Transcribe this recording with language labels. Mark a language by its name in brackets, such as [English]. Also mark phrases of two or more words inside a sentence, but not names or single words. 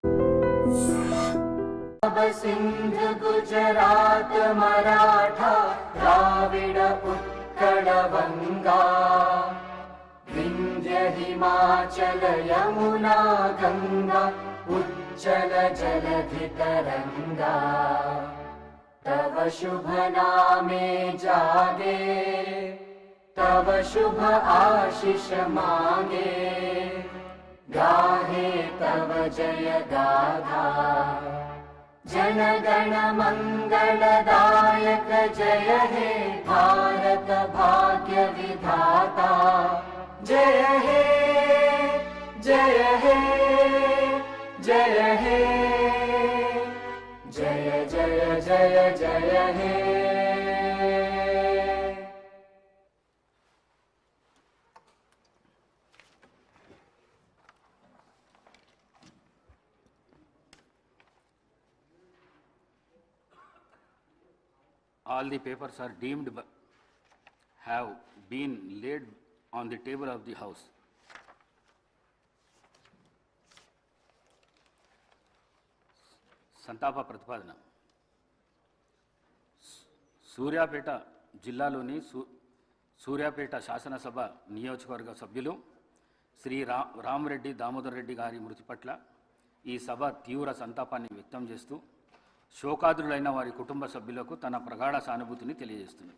[Bangla] সিন্ধু গুজরাট মারাঠা দ্রাবিড় উৎকল বঙ্গ বিন্ধ্য হিমাচল যমুনা গঙ্গা উচ্ছল জলধি তরঙ্গ তব শুভ নামে জাগে তব শুভ আশিস মাগে গাহে তব জয় গাথা জন গণ মঙ্গলদায়ক জয় হে ভারত ভাগ্য বিধাতা জয় হে জয় হে জয় হে জয় জয় জয় জয় হে. [English] All the papers are deemed have been laid on the table of the House. [Telugu] సంతాప ప్రతిపాదన. సూర్యాపేట జిల్లాలోని సూర్యాపేట శాసనసభ నియోజకవర్గ సభ్యులు శ్రీ రామరెడ్డి దామోదర్ రెడ్డి గారి మృతి పట్ల ఈ సభ తీవ్ర సంతాపాన్ని వ్యక్తం చేస్తూ శోకాదులైన వారి కుటుంబ సభ్యులకు తన ప్రగాఢ సానుభూతిని తెలియజేస్తున్నది.